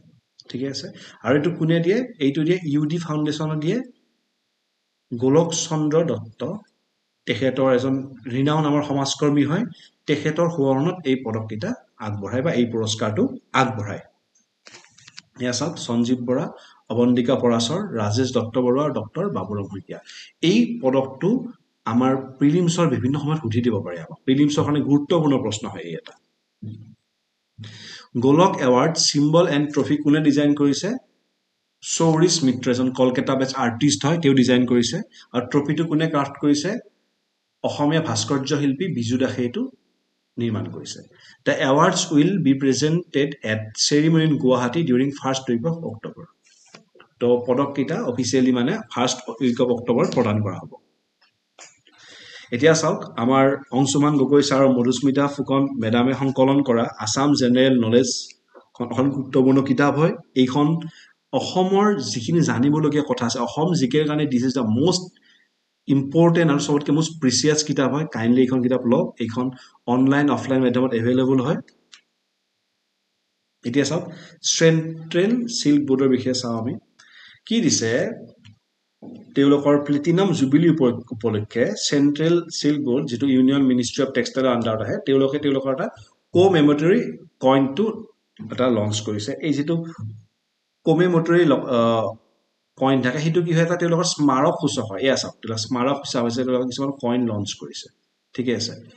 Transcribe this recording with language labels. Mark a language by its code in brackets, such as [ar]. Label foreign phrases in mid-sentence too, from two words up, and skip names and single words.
[as] ঠিক আছে আৰু এটো কোনে দিয়ে এইটো দিয়ে ইউডি ফাউন্ডেশন দিয়ে গোলক চন্দ্ৰ দত্ত তেখেতৰ এজন ৰিনাউন্ড আমাৰ সমাজকৰ্মী হয় তেখেতৰ সোঁৱৰণত এই পদকটা আগবঢ়ায় বা এই পুৰস্কাৰটো আগবঢ়ায় ইয়াছক সঞ্জীৱ বৰা অৱন্তিকা পৰাশৰ ৰাজেশ দত্ত বৰুৱা আৰু ডক্টৰ বাবুৰাম হৈকিয়া এই পদকটো আমাৰ প্ৰিলিমছৰ বিভিন্ন সময়ত সুধি দিব পাৰে আমাক প্ৰিলিমছৰ কাৰণে গুৰুত্বপূৰ্ণ প্ৰশ্ন হয় এটা গোলক [en] award symbol and trophy [as] কোনে ডিজাইন কৰিছে সৌৰিশ মিত্ৰ এজন কলকাতা [en] based artist [as] হয় তেওঁ ডিজাইন কৰিছে আৰু ট্ৰফিটো কোনে ক্ৰাফট কৰিছে অসমীয়া ভাস্কৰ্য শিল্পী বিজু দাসে এটো নিৰ্মাণ কৰিছে [en] The awards will be presented at ceremony in Guwahati during first week of October. [as] তো পদক কিটা অফিশিয়ালি মানে [en] first week of October [as] প্ৰদান কৰা হ'ব এতিয়া চাওক আমাৰ অংশুমান গগৈ ছাৰ আৰু মধুস্মিতা ফুকন মেডামে সংকলন কৰা আসাম জেনাৰেল নলেজ এখন গুৰুত্বপূৰ্ণ কিতাপ হয় এইখন অসমৰ যিখিনি জানিবলগীয়া কথা আছে অসম জিকেৰ কাৰণে [en] this is the most important [as] আৰু সবতকে [en] most precious [as] কিতাপ হয় কাইন্ডলি এইখন কিতাপ লওক এইখন [en] online offline [as] মাধ্যমত अवेलेबल হয় এতিয়া সব চেন্ট্ৰেল সিল্ক বোৰ্ডৰ বিষয়ে চাও আমি কি দিছে তেওঁলোকৰ [en] platinum jubilee [as] উপলক্ষে চেন্ট্ৰেল সিল্ক বোৰ্ড যেটো ইউনিয়ন মিনিষ্ট্ৰি অফ টেক্সটাইল আন্ডাৰত আহে তেওঁলোকৰ এটা [en] commemorative coin [as] টো এটা লঞ্চ কৰিছে এই যেটো [en] commemorative coin [as] থাকে সেইটো কি হয় এটা তেওঁলোকৰ স্মাৰক সূচক হয় এয়া চাওক তেওঁলোকৰ স্মাৰক সূচক হৈছে তেওঁলোকে কিছুমান [en] coin launch [as] কৰিছে ঠিকে আছে